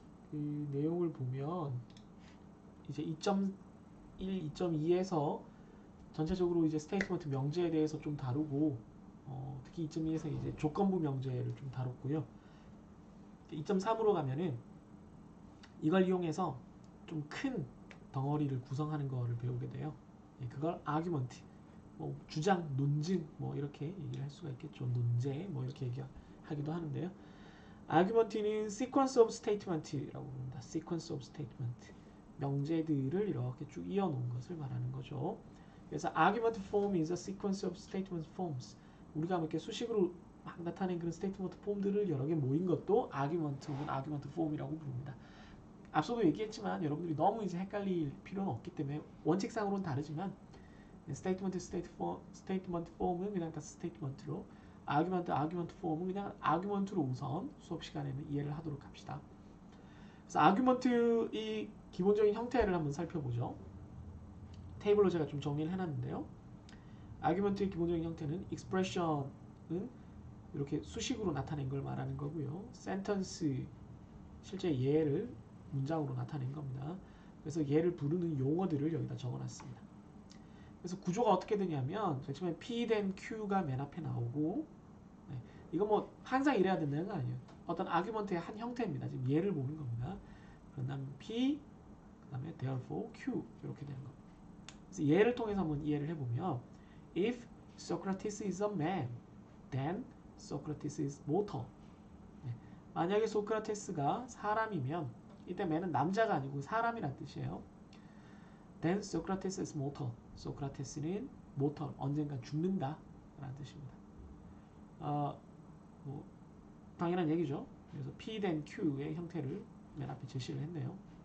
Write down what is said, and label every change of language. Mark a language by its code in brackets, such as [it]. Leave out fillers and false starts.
[ko] 그 내용을 보면 이제 2.1, 2.2에서 전체적으로 이제 스테이트먼트 명제에 대해서 좀 다루고 특히 2.2에서 이제 조건부 명제를 좀 다뤘고요. 2.3으로 가면은 이걸 이용해서 좀 큰 덩어리를 구성하는 거를 배우게 돼요. 그걸 argument, 뭐 주장, 논증, 뭐 이렇게 얘기를 할 수가 있겠죠. 논제, 뭐 이렇게 얘기하기도 하는데요. argument는 [en] sequence of statement [ko] 라고 부릅니다. [en] sequence of statement, [ko] 명제들을 이렇게 쭉 이어놓은 것을 말하는 거죠. 그래서 [en] argument form is a sequence of statement forms. [ko] 우리가 이렇게 수식으로 막 나타낸 그런 스테이트먼트 폼들을 여러 개 모인 것도 argument 혹은 argument form이라고 부릅니다. 앞서도 얘기했지만 여러분들이 너무 이제 헷갈릴 필요는 없기 때문에 원칙상으로는 다르지만 스테이트먼트 폼은 그냥 다 스테이트먼트로, 아규먼트 폼은 그냥 아규먼트로 우선 수업 시간에는 이해를 하도록 합시다. 그래서 아규먼트의 기본적인 형태를 한번 살펴보죠. 테이블로 제가 좀 정리를 해놨는데요. 아규먼트의 기본적인 형태는 expression은 이렇게 수식으로 나타낸 걸 말하는 거고요. sentence, 실제 예를 문장으로 나타낸 겁니다. 그래서 얘를 부르는 용어들을 여기다 적어놨습니다. 그래서 구조가 어떻게 되냐면 처음에 P then Q가 맨 앞에 나오고, 이거 뭐 항상 이래야 된다는 거 아니에요. 어떤 아규먼트의 한 형태입니다. 지금 얘를 보는 겁니다. 그런 다음에 P, 그 다음에 therefore Q 이렇게 되는 겁니다. 그래서 얘를 통해서 한번 이해를 해보면 [en] If Socrates is a man, then Socrates is mortal. [ko] 만약에 소크라테스가 사람이면, 이때 man은 남자가 아니고 사람이란 뜻이에요. [en] Then Socrates is mortal. [ko] 소크라테스는 mortal, 언젠가 죽는다 라는 뜻입니다. 뭐 당연한 얘기죠. 그래서 P then Q의 형태를 맨 앞에 제시를 했네요.